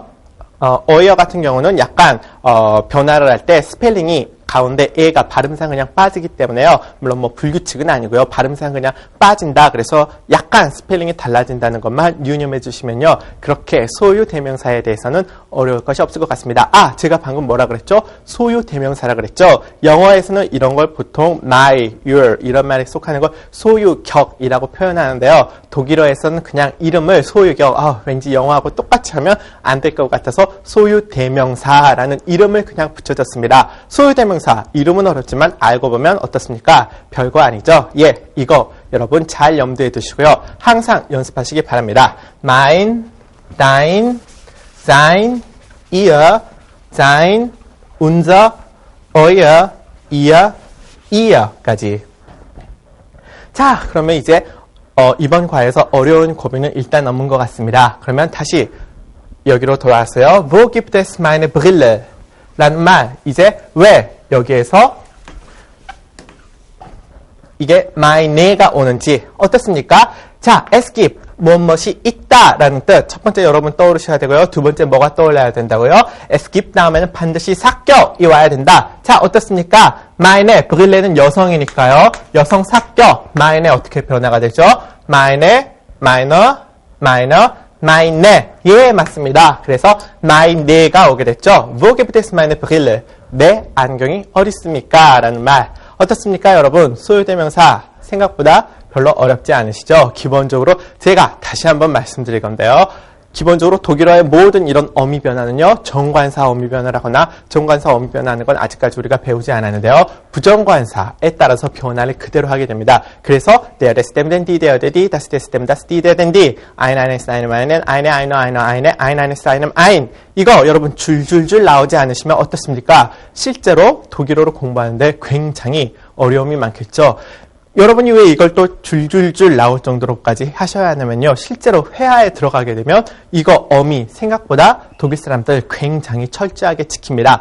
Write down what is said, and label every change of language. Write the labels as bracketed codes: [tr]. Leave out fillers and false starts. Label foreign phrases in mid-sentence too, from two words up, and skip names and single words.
[ko] 오이어 같은 경우는 약간 변화를 할 때 스펠링이 가운데 에가 발음상 그냥 빠지기 때문에요. 물론 뭐 불규칙은 아니고요. 발음상 그냥 빠진다. 그래서 약간 스펠링이 달라진다는 것만 유념해 주시면요. 그렇게 소유 대명사에 대해서는 어려울 것이 없을 것 같습니다. 제가 방금 뭐라 그랬죠? 소유 대명사라 그랬죠? 영어에서는 이런 걸 보통 [en] my, your [ko] 이런 말에 속하는 걸 소유격이라고 표현하는데요. 독일어에서는 그냥 이름을 소유격, 왠지 영어하고 똑같이 하면 안 될 것 같아서 소유 대명사라는 이름을 그냥 붙여줬습니다. 소유 대명사 이름은 어렵지만 알고 보면 어떻습니까? 별거 아니죠? 이거 여러분 잘 염두에 두시고요. 항상 연습하시기 바랍니다. [de] Mein, dein, sein, ihr, sein, unser, euer, ihr, ihr까지. [ko] 자, 그러면 이제 이번 과에서 어려운 고비는 일단 넘은 것 같습니다. 그러면 다시 여기로 돌아왔어요. [de] Wo gibt es meine Brille? [ko] 라는 말. 이제 왜 여기에서 이게 myne가 오는지 어떻습니까? 자, [de] es gibt [ko] 무엇이 있다라는 뜻. 첫 번째 여러분 떠오르셔야 되고요. 두 번째 뭐가 떠올라야 된다고요? [de] es gibt [ko] 다음에는 반드시 사격이 와야 된다. 자, 어떻습니까? meine, 브릴레는 여성이니까요. 여성 사격. meine 어떻게 변화가 되죠? [de] meine, meine, [ko] 예, 맞습니다. 그래서 myne가 오게 됐죠. [de] Wo gibt es meine Brille? [ko] 내 안경이 어디 있습니까? 라는 말. 어떻습니까, 여러분? 소유대명사 생각보다 별로 어렵지 않으시죠? 기본적으로 제가 다시 한번 말씀드릴 건데요. 기본적으로 독일어의 모든 이런 어미 변화는요. 정관사 어미 변화라거나 정관사 어미 변화하는 건 아직까지 우리가 배우지 않았는데요. 부정관사에 따라서 변화를 그대로 하게 됩니다. [de] 그래서 der des dem den die der die das des dem das die der den die ein eines einem einen eine ein eines einem ein [ko] 이거 여러분 줄줄줄 나오지 않으시면 어떻습니까? 실제로 독일어로 공부하는데 굉장히 어려움이 많겠죠. 여러분이 왜 이걸 또 줄줄줄 나올 정도로까지 하셔야 하냐면요. 실제로 회화에 들어가게 되면 이거 어미 생각보다 독일 사람들 굉장히 철저하게 지킵니다.